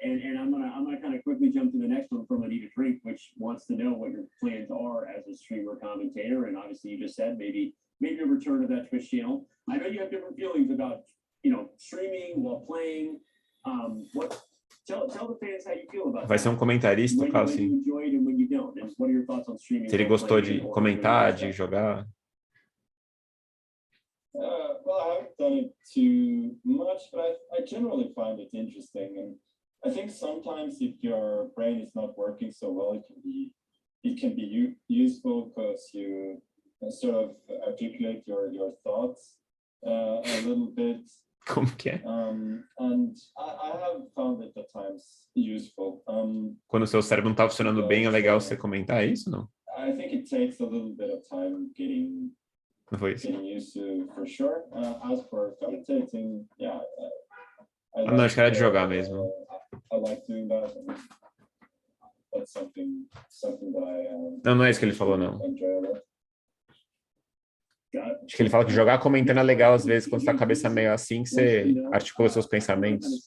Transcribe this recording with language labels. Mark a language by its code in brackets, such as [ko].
[en] And I'm gonna kind of quickly jump to the next one from Anita Drink, which wants to know what your plans are as a streamer commentator. And obviously, you just said maybe a return to that Twitch channel. I know you have different feelings about streaming while playing. Tell the fans how you feel about [pt] Vai [en] that. [pt] ser comentarista, o Carlsen. [en] When you enjoy it and when you don't. And what are your thoughts on streaming? [pt] Se ele gostou de comentar, de jogar. [en] Well, I haven't done it too much, but I generally find it interesting. And I think sometimes if your brain is not working so well, it can be useful because you sort of articulate your thoughts a little bit. [pt] Como que é? [en] And I have found it at times useful. [pt] Quando o seu cérebro não está funcionando bem, é legal você comentar isso, não? [en] I think it takes a little bit of time getting used to, for sure. As for commentating, yeah. [pt] Não, acho que era de jogar mesmo. [en] I like doing that. That's something that I [pt] Não é isso que ele falou, não. [en] enjoy a lot. [pt] Acho que ele fala que jogar comentando é legal, às vezes, quando você tá com a cabeça meio assim, que você articula seus pensamentos.